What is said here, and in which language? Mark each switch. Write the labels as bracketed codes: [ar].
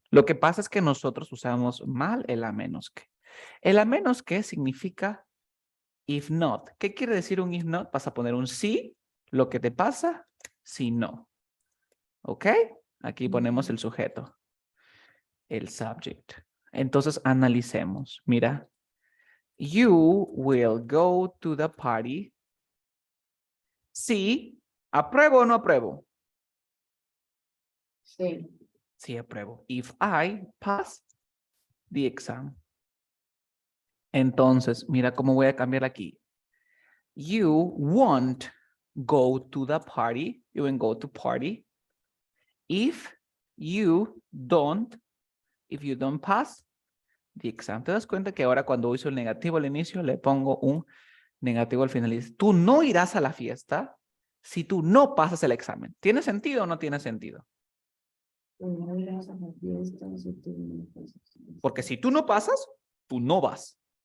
[es] Lo que pasa es que nosotros usamos mal el a menos que. El a menos que significa [en] if not. [es] ¿Qué quiere decir un [en] if not? [es] Vas a poner un sí, lo que te pasa, si no. ¿Ok? Aquí ponemos el sujeto, el subject. Entonces analicemos. [en] Mira, you will go to the party. [es] Sí, ¿apruebo o no apruebo? Sí, Sí, apruebo. [en] If I pass the exam. [es] Entonces, mira cómo voy a cambiar aquí. [en] You won't go to the party. You won't go to party. If you don't, if you don't pass the exam. [es] ¿Te das cuenta que ahora cuando uso el negativo al inicio le pongo un negativo al final? Y dice, tú no irás a la fiesta si tú no pasas el examen. ¿Tiene sentido o no tiene sentido? no irás a la fiesta, si tú no pasas. Porque si tú no pasas, tú no vas.